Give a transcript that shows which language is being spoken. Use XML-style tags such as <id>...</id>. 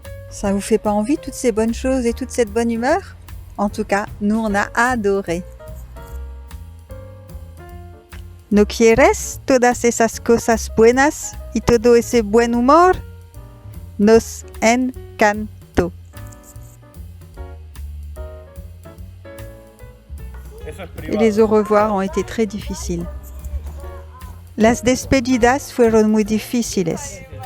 <fr>Ça vous fait pas envie toutes ces bonnes choses et toute cette bonne humeur? En tout cas, nous on a adoré.</fr> <es>¿No quieres todas esas cosas buenas y todo ese buen humor? Nos encantó.</es> <fr>Y les au revoir ont été très difficiles.</fr> <es>Las despedidas fueron muy difíciles.</es>